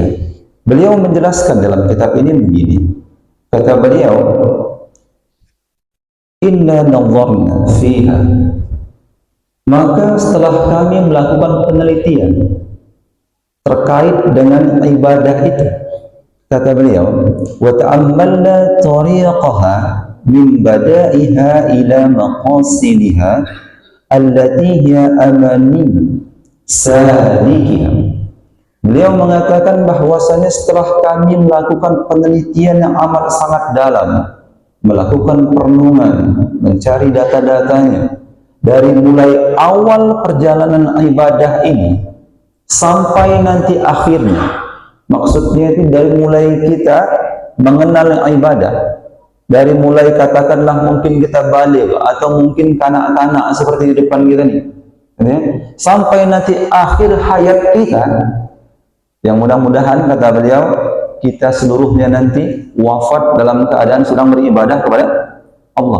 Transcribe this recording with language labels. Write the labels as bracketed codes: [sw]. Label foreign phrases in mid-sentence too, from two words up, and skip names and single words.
[id] Beliau menjelaskan dalam kitab ini begini. Kata beliau, [ar] "إنا نظرنا فيها." [id] Maka setelah kami melakukan penelitian terkait dengan ibadah itu, kata beliau, [ar] "وتأملنا طريقها من مبدئها إلى مقاصدها التي هي أماني سالكيها." [id] Beliau mengatakan bahwasanya setelah kami melakukan penelitian yang amat sangat dalam, melakukan perenungan, mencari data-datanya, dari mulai awal perjalanan ibadah ini sampai nanti akhirnya, maksudnya itu dari mulai kita mengenal ibadah, dari mulai katakanlah mungkin kita balik atau mungkin kanak-kanak seperti di depan kita nih, sampai nanti akhir hayat kita, yang mudah-mudahan kata beliau kita seluruhnya nanti wafat dalam keadaan sedang beribadah kepada Allah.